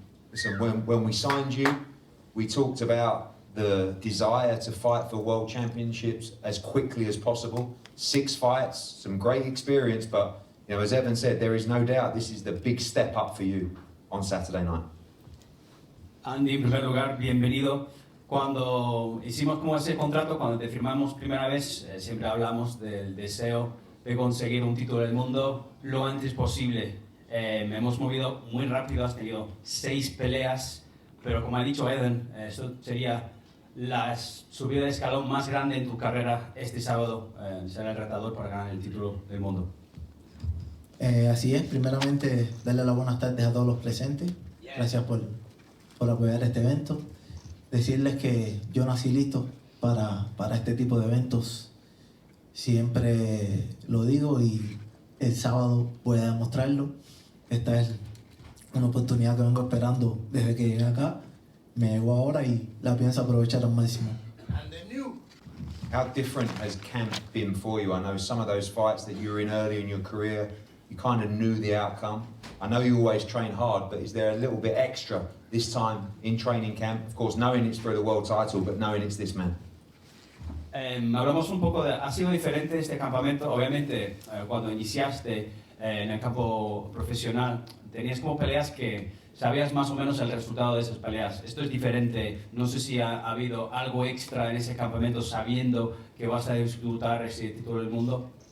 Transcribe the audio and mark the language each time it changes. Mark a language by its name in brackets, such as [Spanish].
[English] Listen, when we signed you, we talked about the desire to fight for world championships as quickly as possible. 6 fights, some great experience, but you know, as Evan said, there is no doubt this is the big step up for you on Saturday night. [Spanish] Andy, en primer lugar, bienvenido. Cuando hicimos como ese contrato, cuando te firmamos primera vez, siempre hablamos del deseo de conseguir un título del mundo lo antes posible. Me hemos movido muy rápido, has tenido 6 peleas, pero como ha dicho Eden, esto sería la subida de escalón más grande en tu carrera este sábado, ser el retador para ganar el título del mundo. Así es, primeramente darle las buenas tardes a todos los presentes. Gracias por apoyar este evento. Decirles que yo nací listo para este tipo de eventos. Siempre lo digo y el sábado voy a demostrarlo. Esta es una oportunidad que vengo esperando desde que llegué acá. Me llegó ahora y la pienso aprovechar al máximo. [English] How different has camp been for you? I know some of those fights that you were in early in your career, you kind of knew the outcome. I know you always train hard, but is there a little bit extra this time in training camp? Of course, knowing it's for the world title, but knowing it's this man. [Spanish] Hablamos un poco de, ha sido diferente este campamento, obviamente cuando iniciaste en el campo profesional tenías como peleas que sabías más o menos el resultado de esas peleas. Esto es diferente, no sé si ha habido algo extra en ese campamento sabiendo que vas a disputar ese título del mundo.